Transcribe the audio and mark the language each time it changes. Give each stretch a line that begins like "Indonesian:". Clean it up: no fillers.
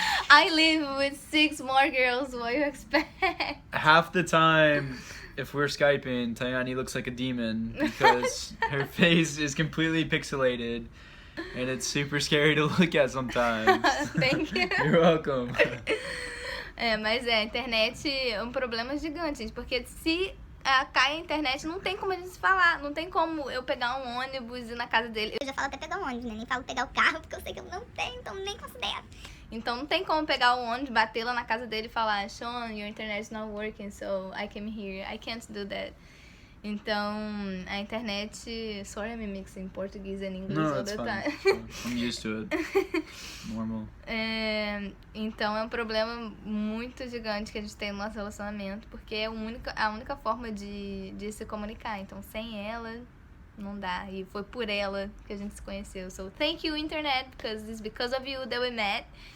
English: I live with 6 more girls. What do you expect? Half the time, if we're Skyping, Tayani looks like a demon because her face is completely pixelated and it's super scary to look at sometimes. Thank you. You're welcome.
Portuguese: Mas a internet é um problema gigante, gente, porque se cai a internet, não tem como a gente se falar, não tem como eu pegar um ônibus e ir na casa dele. Eu já falo até pegar o ônibus, né? Nem falo pegar o carro, porque eu sei que eu não tenho, então nem considero. Então não tem como pegar o ônibus, bater lá na casa dele e falar,
English: Sean, your internet is not working, so I came here. I can't do that.
Portuguese: Então, a internet...
English: Sorry, I'm mixing português and English all the time. I'm used to it. Normal.
Portuguese: Então, é um problema muito gigante que a gente tem no nosso relacionamento, porque é a única forma de se comunicar. Então, sem ela, não dá. E foi por ela que a gente se conheceu.
English: So, thank you, internet, because it's because of you that we met.